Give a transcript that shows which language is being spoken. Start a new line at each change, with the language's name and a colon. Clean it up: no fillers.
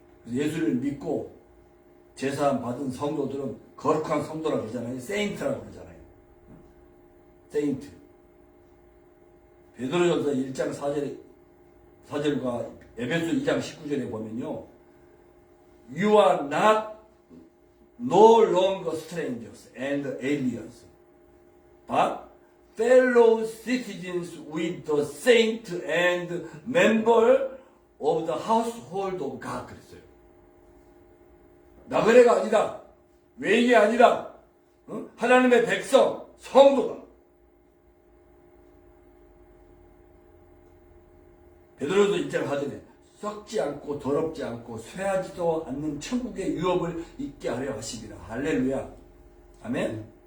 Korean: 예수를 믿고 제사함 받은 성도들은 거룩한 성도라고 그러잖아요. 세인트라고 그러잖아요. 세인트. 베드로전서 1장 4절과 에베소 2장 19절에 보면요.
English: You are not no longer strangers and aliens, but fellow citizens with the saints and member of the household of God.
Korean: 그랬어요. 나그네가 아니다. 외인이 아니다. 하나님의 백성, 성도다. 베드로도 이제 하더니 썩지 않고 더럽지 않고 쇠하지도 않는 천국의 유업을 있게 하려 하십니다. 할렐루야. 아멘.